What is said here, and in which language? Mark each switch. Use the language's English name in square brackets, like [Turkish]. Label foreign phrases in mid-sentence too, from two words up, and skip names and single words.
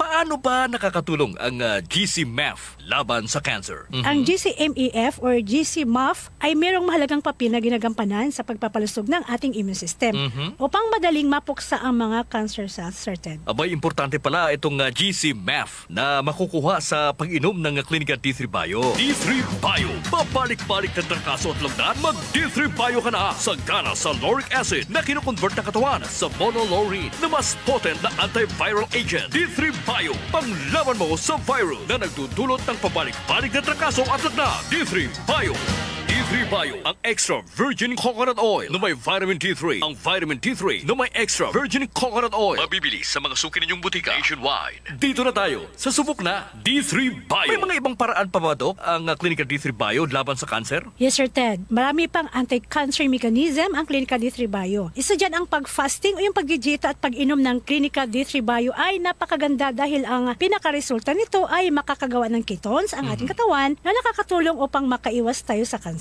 [Filipino] Paano ba nakakatulong ang GC-MAF laban sa cancer? Ang GC-MEF or GC-MAF ay mayroong mahalagang papel na ginagampanan sa pagpapalusog ng ating [English] immune system [Filipino] upang madaling mapuksa ang mga [English] cancer cells, [Filipino] Sir Ted. Abay, importante pala itong GC-MAF na makukuha sa pag-inom ng Clinica D3 Bio. D3 Bio, babalik-balik na trangkaso at lagdan, mag-D3 Bio ka na. Sagana sa [English] lauric acid [Filipino] na kinukonvert ng katawan sa monolaurine na mas potent na [English] antiviral agent. [Filipino] D3 Bio, panglaban mo sa virus na nagdudulot ng pabalik-balik na trangkaso at lagdan. D3 Bio. D3 Bio, ang [English] extra virgin coconut oil [Filipino] na may [English] vitamin D3. [Filipino] Ang [English] vitamin D3 [Filipino] na may [English] extra virgin coconut oil. [Filipino] Mabibili sa mga suki ninyong butika nationwide. Dito na tayo sa subok na D3 Bio. May mga ibang paraan pa ba, Doc, ang Clinica D3 Bio laban sa cancer? Yes, Sir Ted. Marami pang [English] anti-cancer mechanism [Filipino] ang Clinica D3 Bio. Isa dyan ang pag-fasting o yung pag-dieta at pag-inom ng Clinica D3 Bio ay napakaganda dahil ang pinakaresulta nito ay makakagawa ng ketones ang ating katawan na nakakatulong upang makaiwas tayo sa cancer.